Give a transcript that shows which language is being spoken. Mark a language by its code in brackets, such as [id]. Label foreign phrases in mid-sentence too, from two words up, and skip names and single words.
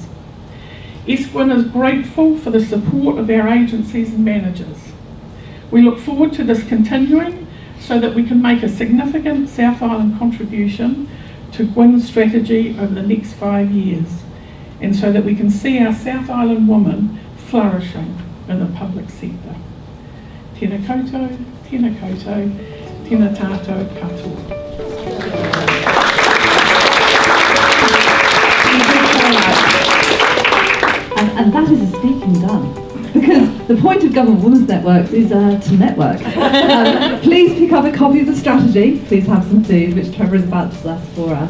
[en] GWN is grateful for the support of our agencies and managers. We look forward to this continuing so that we can make a significant South Island contribution to GWN Strategy over the next 5 years, and so that we can see our South Island women flourishing in the public sector. [mi] Tēnā koutou, tēnā koutou, tēnā tātou katoa. [en] And that is a speaking done. Because the point of Government Women's Networks is to network. Please pick up a copy of the strategy. Please have some food, which Trevor is about to bless for us.